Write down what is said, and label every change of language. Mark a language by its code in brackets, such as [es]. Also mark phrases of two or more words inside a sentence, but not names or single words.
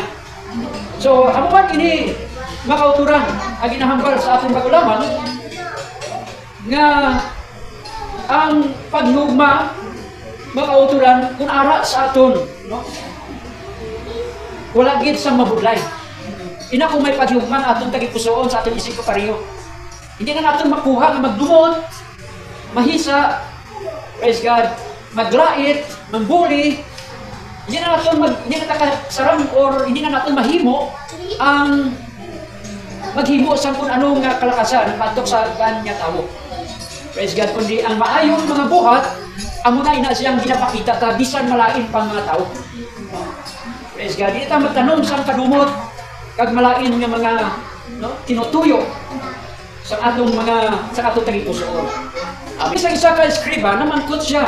[hil] So, amo man ini makauturan ang ginahambal sa atong kagulaman nga ang paghigugma mga kauturan kung ara sa aton, no? Wala gid sa mabudlay. Ina kung may paghigugma nga aton tagipusoon sa aton isig kapareho. [tl] Hindi na natin makuha [hil] nga magdumot, mahisa, [en] praise God, [hil] maglait, mambuli. [tl] Hindi na nakasarang or hindi na natin mahimo ang maghimo sa kung anong kalakasan patok sa kanya tao. [en] Praise God, [hil] kundi ang maayong mga buhat, amo na ina siyang ginapakita ta bisan malain pang mga tao. [en] Praise God, [hil] di ta magtanong sa kadumot kag malain nga mga tinutuyo sa atong tagipusoon. Isa ka eskriba namangkot siya.